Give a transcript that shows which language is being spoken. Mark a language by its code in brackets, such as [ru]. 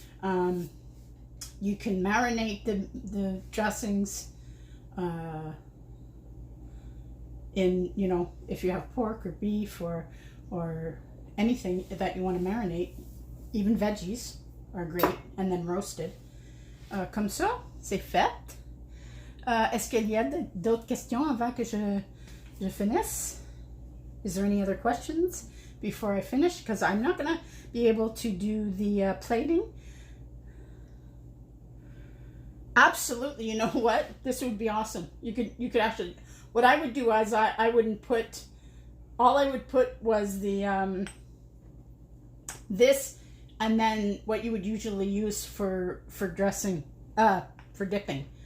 [en] You can marinate the dressings in, if you have pork or beef or anything that you want to marinate. Even veggies are great, and then roasted. [fr] Comme ça, c'est fait. Est-ce qu'il y a d'autres questions avant que je finisse? [en] Is there any other questions before I finish? Because I'm not going to be able to do the plating. Absolutely, you know what? This would be awesome. You could actually, what I would do is I wouldn't put, all I would put was the, this, and then what you would usually use for dressing, for dipping.